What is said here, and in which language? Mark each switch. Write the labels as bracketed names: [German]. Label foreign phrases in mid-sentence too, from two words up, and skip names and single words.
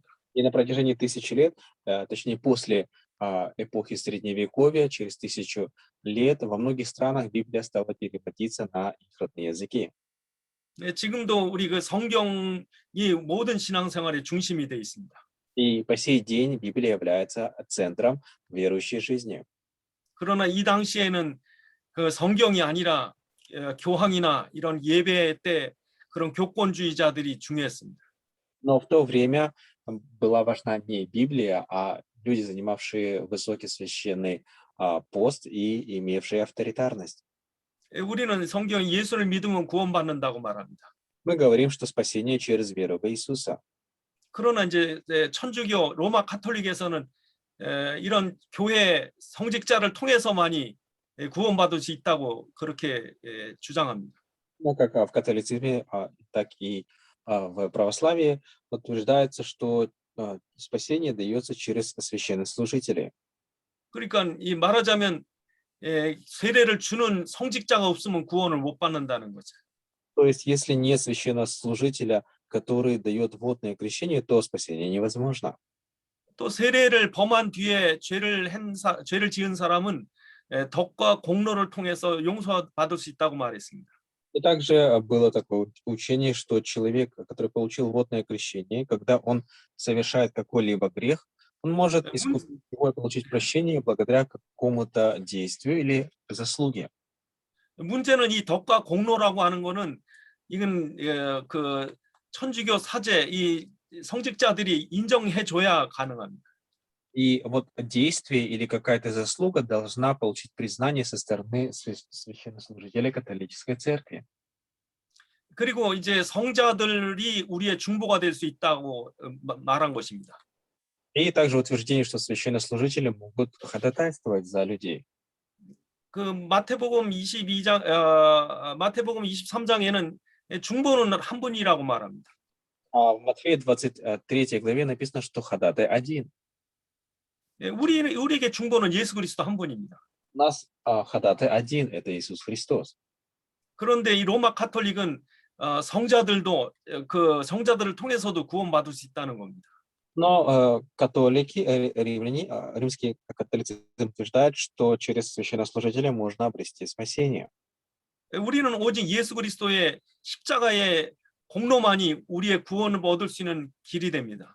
[Russian] И на протяжении 1000 лет, точнее после эпохи Средневековья, через 1000 лет, во многих странах Библия стала переводиться на их родные языки. [Korean] 지금도 우리 그 성경이 모든 신앙생활의 중심이 되어 있습니다. [Russian] И по сей день Библия является центром верующей жизни. [Korean] 그러나 이 당시에는 그 성경이 아니라 교황이나 이런 예배 때 그런 교권주의자들이 중요했습니다. [Russian] Но в то время была важна не Библия, а люди, занимавшие высокий священный пост и имевшие авторитарность. [Korean] 우리는 성경 예수를 믿으면 구원받는다고 말합니다. [Russian] Мы говорим, что спасение через веру в Иисуса. [Korean] 그러나 이제 천주교 로마 카톨릭에서는 이런 교회 성직자를 통해서만이 구원받을 수 있다고 그렇게 주장합니다. [Russian] Ну, как в католицизме, так и в православии утверждается, что спасение дается через священнослужителей. [Korean] 그러니까 이 말하자면 세례를 주는 성직자가 없으면 구원을 못 받는다는 거죠. [Russian] То есть, если нет священнослужителя, который дает водное крещение, то спасение невозможно. [Korean] 또 세례를 범한 뒤에 죄를 지은 사람은 덕과 공로를 통해서 용서받을 수 있다고 말했습니다. [Russian] И также было такое учение, что человек, который получил водное крещение, когда он совершает какой-либо грех, он может искупить его и получить прощение благодаря какому-то действию или заслуге. [Korean] 문제는 이 덕과 공로라고 하는 거는 이건 그 천주교 사제 이 성직자들이 인정해 줘야 가능합니다. [Russian] И вот действие или какая-то заслуга должна получить признание со стороны священнослужителей католической церкви. [Korean] 그리고 이제 성자들이 우리의 중보가 될 수 있다고 말한 것입니다. [Russian] И также утверждение, что священнослужители могут ходатайствовать за людей. [Korean] 그 마태복음 23장에는 중보는 한 분이라고 말합니다. [Russian] А в Матфея 23 главе написано, что ходатай один. [Korean] 우리에게 중보는 예수 그리스도 한 분입니다. [Russian] У нас ходатай один, это Иисус Христос. [Korean] 그런데 이 로마 카톨릭은 성자들도 그 성자들을 통해서도 구원받을 수 있다는 겁니다. [Russian] Но католики, римляне, римский католицизм утверждает, что через священнослужителя можно обрести спасение. [Korean] 우리는 오직 예수 그리스도의 십자가의 공로만이 우리의 구원을 얻을 수 있는 길이 됩니다.